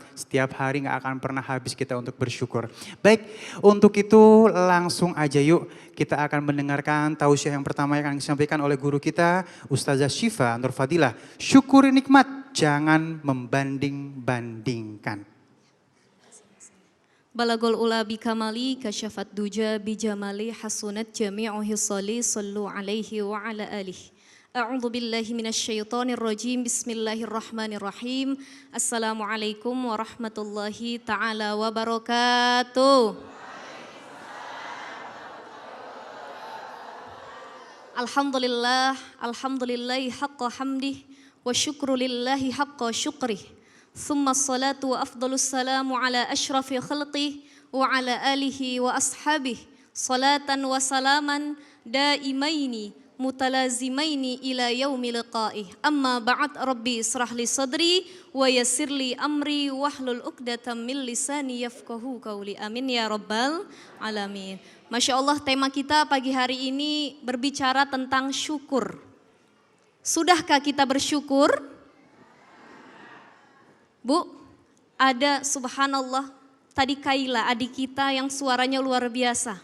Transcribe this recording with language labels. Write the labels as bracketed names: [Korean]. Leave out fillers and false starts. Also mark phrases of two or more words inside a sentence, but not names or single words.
[Indonesian] Setiap hari gak akan pernah habis kita untuk bersyukur. Baik, untuk itu langsung aja yuk. Kita akan mendengarkan tausiah yang pertama yang akan disampaikan oleh guru kita, Ustazah Syifa Nur Fadilah. Syukuri nikmat, jangan membanding-bandingkan. [Arabic] بلغ العلى بكماله كشف الدجى بجماله حسنت جميع خصاله صلوا عليه وعلى آله. أعوذ بالله من الشيطان الرجيم. بسم الله الرحمن الرحيم. السلام عليكم ورحمة الله تعالى وبركاته. الحمد لله حق حمده والشكر لله حق شكره. ثم الصلاة وأفضل السلام على أشرف الخلق وعلى آله وأصحابه. صلاة وسلاما دائمين متلازمين إلى يوم لقائه. أما بعد، رب اشرح لي صدري ويسر لي أمري واحلل عقدة من لساني يفقهوا قولي. آمين يا رب العالمين. ما شاء الله, [Indonesian] tema kita pagi hari ini berbicara tentang syukur. Sudahkah kita bersyukur? Bu, ada subhanallah tadi Kaila adik kita yang suaranya luar biasa.